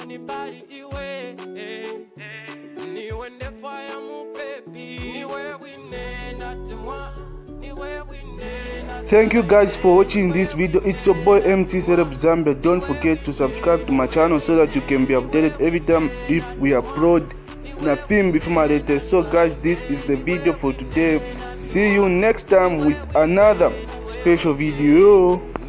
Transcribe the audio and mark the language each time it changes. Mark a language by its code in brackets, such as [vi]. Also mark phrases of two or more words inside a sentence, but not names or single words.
[bem] ni pali iwe niwe ndefa ya mupepi niwe wine natimwa niwe wine. [en] Thank you guys for watching this video. It's your boy MT Celeb Zambia. Don't forget to subscribe to my channel so that you can be updated every time if we upload nothing before my latest. So guys, this is the video for today. See you next time with another special video.